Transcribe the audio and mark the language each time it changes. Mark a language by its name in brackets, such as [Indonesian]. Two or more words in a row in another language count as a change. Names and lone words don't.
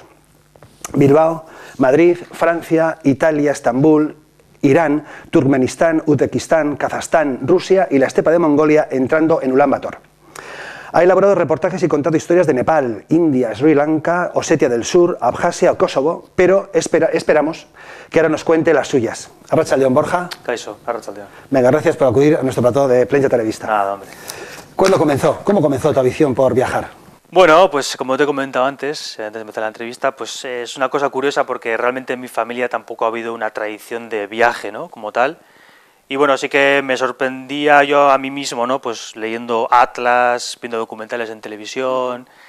[Spanish] Bilbao, Madrid, Francia, Italia, Estambul, Irán, Turkmenistán, Uzbekistán, Kazajstán, Rusia y la estepa de Mongolia, entrando en Ulan Bator. Ha elaborado reportajes y contado historias de Nepal, India, Sri Lanka, Osetia del Sur, Abjasia o Kosovo, pero esperamos que ahora nos cuente las suyas. [Basque] Arratsaldeon, Borja. Kaixo, arratsaldeon. [Spanish] Venga, gracias por acudir a nuestro plató de Prensa Televista. Nada, hombre. ¿Cuándo comenzó? ¿Cómo comenzó tu afición por viajar? Bueno, pues como te he comentado antes de empezar la entrevista, pues es una cosa curiosa porque realmente en mi familia tampoco ha habido una tradición de viaje, ¿no?, como tal. Y bueno, sí que me sorprendía yo a mí mismo, ¿no?, pues leyendo atlas, viendo documentales en televisión.